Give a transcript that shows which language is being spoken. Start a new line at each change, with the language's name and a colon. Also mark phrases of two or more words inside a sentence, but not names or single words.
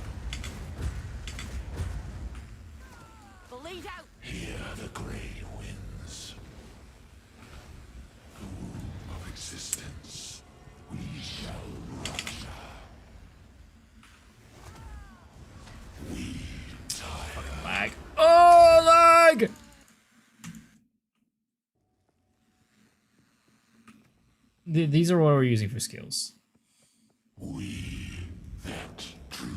English: Bleed out. Hear the grey winds. The womb of existence. We shall rupture. We tire. Lag. Oh, lag! These are what we're using for skills. We that